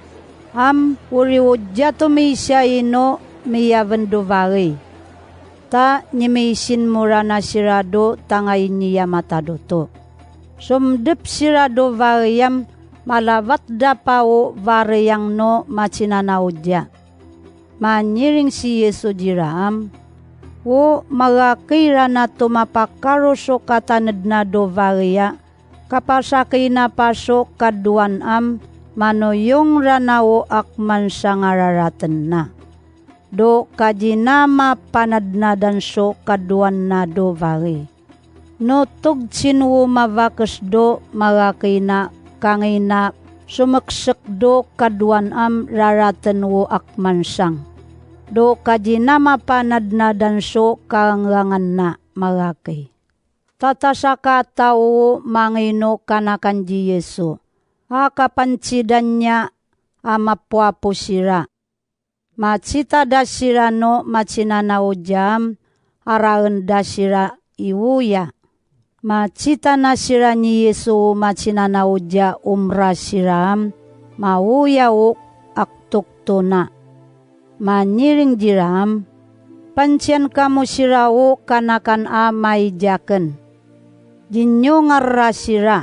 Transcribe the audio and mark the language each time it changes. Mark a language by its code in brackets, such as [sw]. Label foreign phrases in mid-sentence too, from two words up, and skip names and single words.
[tao] Uriwodya to may siya ino miyavan do bagay. Ta nimisin mura na sirado tangay niya matadoto. Sumdip sirado bagayam malabat dapawo vareyang no machinanaudya. Manyiring si Yesu diram. Wo magakira na tumapakaroso katanad na do vareya. Kapasakay na paso kaduan manoyong ranawo akman sa ngararatan na. Do kajinama panadnadan so kaduan na do vare. No tugtsinwo mavakas do magakay na kangay na sumaksik do kaduan raratan wo akman sang. Do kajinama panadnadan so kaanglangan na magakay. Tatasaka tao mangino kanakan di Yesu. Kapansidan niya amapwapo sira. Macita da sira no machinanaw jam araen da sira iwuya. Macita na sira ni Yesu machinanaw ja umra siram mawuyaw aktukto na. Maniring diram pansyan kamu sirawo kanakan may jaken. Jinyo ngarra sira.